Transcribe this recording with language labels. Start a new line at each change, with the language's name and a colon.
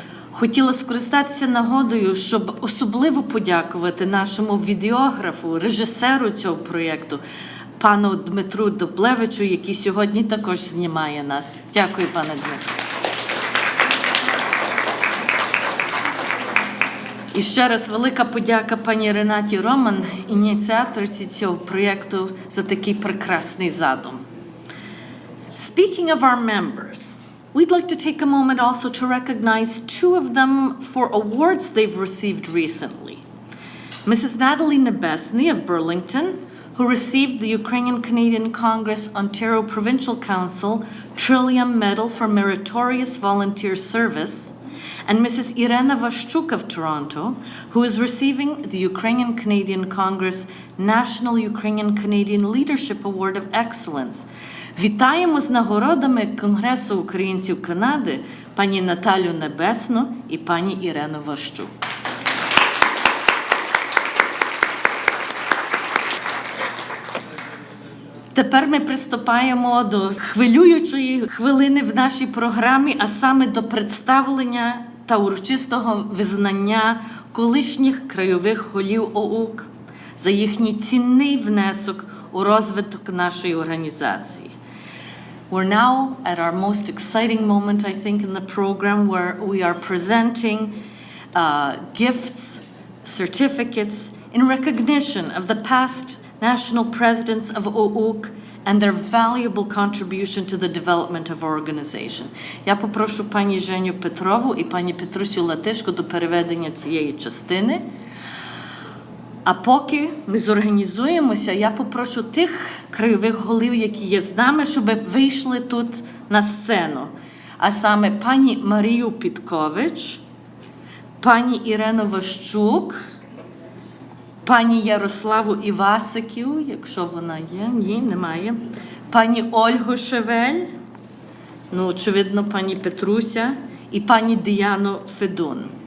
Ukrainian: Хотіла скористатися нагодою, щоб особливо подякувати нашому відеографу, режисеру цього проєкту, пану Дмитру Доблевичу, який сьогодні також знімає нас. Дякую, пане Дмитро. І ще раз велика подяка пані Ренаті Роман, ініціаторці цього проєкту, за такий прекрасний задум.
English: Speaking of our members, we'd like to take a moment also to recognize two of them for awards they've received recently. Mrs. Natalie Nebesny of Burlington, who received the Ukrainian Canadian Congress Ontario Provincial Council Trillium Medal for Meritorious Volunteer Service, and Mrs. Irena Vashchuk of Toronto, who is receiving the Ukrainian Canadian Congress National Ukrainian Canadian Leadership Award of Excellence.
Ukrainian: Вітаємо з нагородами Конгресу українців Канади пані Наталю Небесну і пані Ірену Ващук. Тепер ми приступаємо до хвилюючої хвилини в нашій програмі, а саме до представлення та урочистого визнання колишніх крайових голів ОУК за їхній цінний внесок у розвиток нашої організації.
English: We're now at our most exciting moment, I think, in the program where we are presenting gifts, certificates in recognition of the past national presidents of OUK and their valuable contribution to the development of our organization.
Ukrainian: Я попрошу пані Женю Петрову і пані Петрусю Латишко до переведення цієї частини. А поки ми зорганізуємося, я попрошу тих крайових голів, які є з нами, щоб вийшли тут на сцену. А саме пані Марію Підкович, пані Ірену Ващук, пані Ярославу Івасиків, якщо вона є, ні, немає, пані Ольгу Шевель, ну, очевидно, пані Петруся і пані Діану Федун.